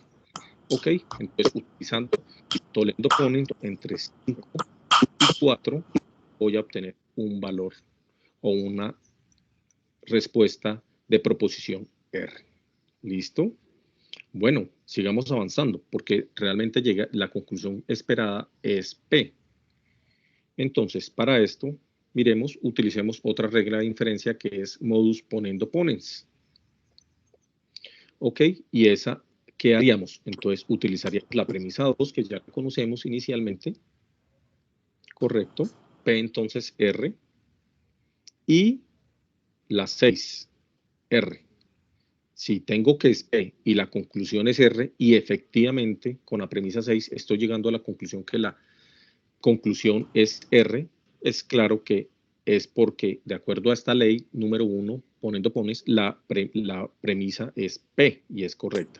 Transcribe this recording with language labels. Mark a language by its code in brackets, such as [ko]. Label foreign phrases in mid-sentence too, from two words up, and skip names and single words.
[es] Ok, entonces utilizando Toledo-Ponens entre 5 y 4 voy a obtener un valor o una respuesta de proposición R. ¿Listo? Bueno, sigamos avanzando porque realmente la conclusión esperada es P. Entonces, para esto, miremos, utilicemos otra regla de inferencia que es modus ponendo ponens. Ok, y esa, ¿qué haríamos? Entonces, utilizaríamos la premisa 2 que ya conocemos inicialmente. Correcto. P entonces R. Y la 6, R. Si tengo que es P y la conclusión es R, y efectivamente con la premisa 6 estoy llegando a la conclusión que la conclusión es R, es claro que es porque de acuerdo a esta ley número 1, poniendo pones, la premisa es P y es correcta.